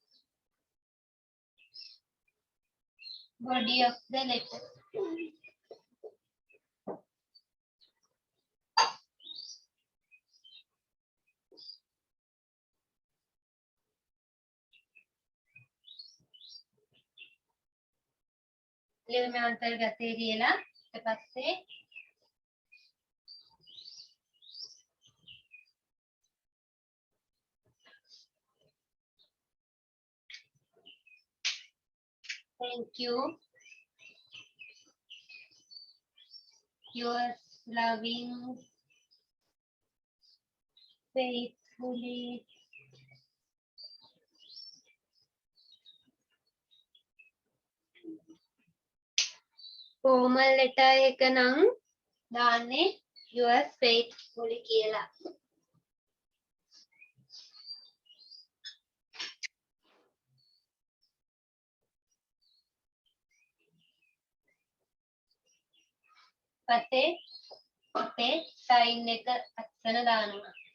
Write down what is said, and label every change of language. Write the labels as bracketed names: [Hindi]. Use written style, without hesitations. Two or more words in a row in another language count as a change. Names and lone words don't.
[English] body of the letter [Sinhala] ලියුමේ අන්තර්ගතයේ කියලා ඊට පස්සේ [English] thank you yours loving faithfully formal letter [Sinhala] එක නම් දාන්නේ [English] yours faithfully කියලා. [Sinhala] පස්සේ අපේ sign එක අස්සන දානවා.